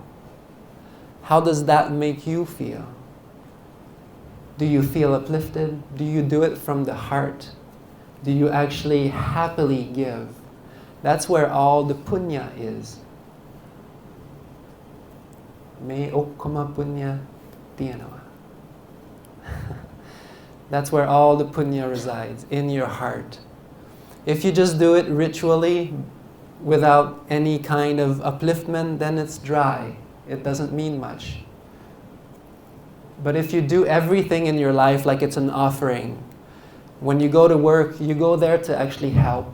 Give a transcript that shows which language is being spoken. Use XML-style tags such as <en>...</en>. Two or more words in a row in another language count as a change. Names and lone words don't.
<en>How does that make you feel? Do you feel uplifted? Do you do it from the heart? Do you actually happily give? That's where all the punya is.</en> <si>මේ ඔක්කොම පුණ්‍ය තියනවා.</si> <en>That's where all the punya resides, in your heart. If you just do it ritually, without any kind of upliftment, then it's dry. It doesn't mean much. But if you do everything in your life like it's an offering, when you go to work, you go there to actually help.</en>